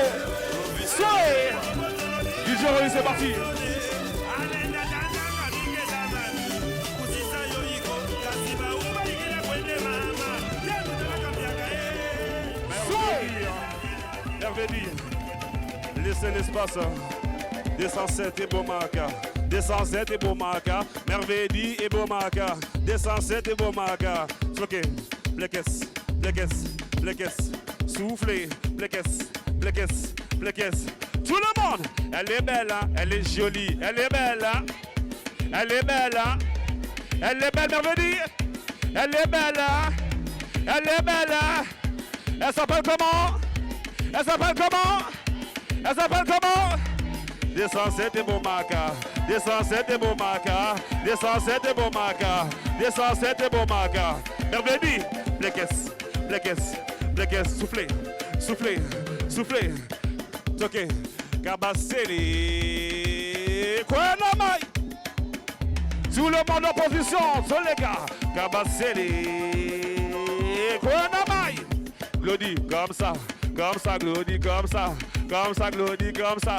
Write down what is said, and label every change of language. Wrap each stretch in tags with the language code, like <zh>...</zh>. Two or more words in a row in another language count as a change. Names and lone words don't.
<fr>Soyez, DJ Roy, c'est parti. Merveille, laissez l'espace. 207 et Bomaka. 207 et Bomaka. Merveille et Bomaka. 207 et Bomaka. Ok, Blekes, Blekes, Blekes. Soufflez, Blekes, Blekes, Blekes. Tout le monde, elle est belle, hein? Elle est jolie, elle est belle, hein? Elle est belle, hein? Elle est belle, Merveille. Elle est belle, hein? Elle est belle, hein? Elle s'appelle comment? Elle s'appelle comment? Elle s'appelle comment? 207 et Bomaka, 207 et Bomaka, 207 et Bomaka, 207 et Bomaka. Merveille, Blekes, Blekes, Blekes, soufflez, soufflez, soufflez. Ok, Kabaseli, quoi la maille? Tout le monde en position, sur les gars. Kabaseli, quoi la maille? Glody, comme ça, Glody, comme ça, Glody, comme ça.</fr>